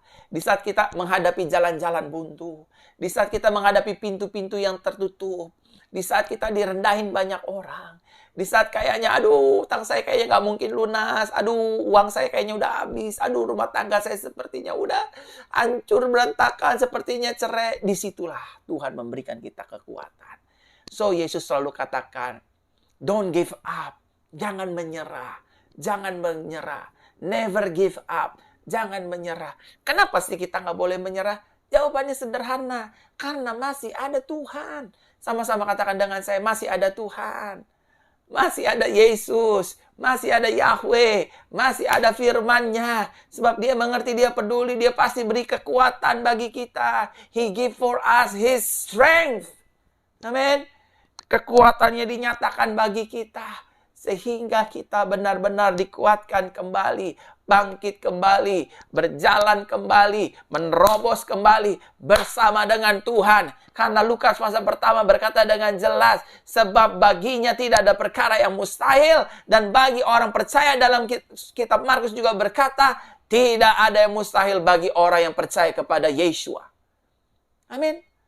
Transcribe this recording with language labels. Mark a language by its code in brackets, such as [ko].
[id] Di saat kita menghadapi jalan-jalan buntu. Di saat kita menghadapi pintu-pintu yang tertutup. Di saat kita direndahin banyak orang. Di saat kayaknya, aduh, utang saya kayaknya nggak mungkin lunas. Aduh, uang saya kayaknya udah habis. Aduh, rumah tangga saya sepertinya udah hancur, berantakan, sepertinya cerai. Disitulah Tuhan memberikan kita kekuatan. So, Yesus selalu katakan, [en] don't give up. [id] Jangan menyerah. Jangan menyerah. [en] Never give up. [id] Jangan menyerah. Kenapa sih kita nggak boleh menyerah? Jawabannya sederhana. Karena masih ada Tuhan. Sama-sama katakan dengan saya, masih ada Tuhan. Masih ada Yesus. Masih ada Yahweh. Masih ada firman-Nya. Sebab dia mengerti, dia peduli, dia pasti beri kekuatan bagi kita. [en] He give for us His strength. [id] Amin. Kekuatannya dinyatakan bagi kita. Sehingga kita benar-benar dikuatkan kembali, bangkit kembali, berjalan kembali, menerobos kembali bersama dengan Tuhan. Karena Lukas pasal pertama berkata dengan jelas, sebab baginya tidak ada perkara yang mustahil, dan bagi orang percaya, dalam kitab Markus juga berkata, tidak ada yang mustahil bagi orang yang percaya kepada Yeshua. Amin.